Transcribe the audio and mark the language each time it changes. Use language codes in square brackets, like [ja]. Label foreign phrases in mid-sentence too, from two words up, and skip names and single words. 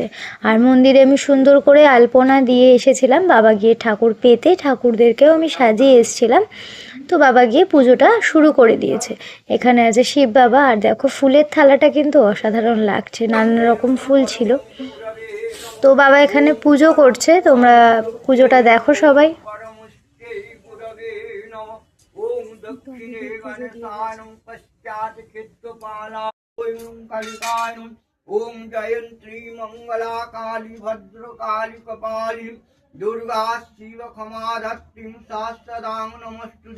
[bn] আর মন্দিরে আমি সুন্দর করে আলপনা দিয়ে এসেছিলাম, বাবা গিয়ে ঠাকুর পেতে, ঠাকুরদেরকেও আমি সাজিয়ে এসেছিলাম। তো বাবা গিয়ে পুজোটা শুরু করে দিয়েছে। এখানে আছে শিব বাবা, আর দেখো ফুলের থালাটা কিন্তু অসাধারণ লাগছে, নানান রকম ফুল ছিল। তো বাবা এখানে পুজো করছে, তোমরা পুজোটা দেখো সবাই। [sa] ओम जयंत्री मंगला काली भद्र काली कपाली दुर्गा शिव क्षमा धत्रीं शास्त्रदां नमस्तुते।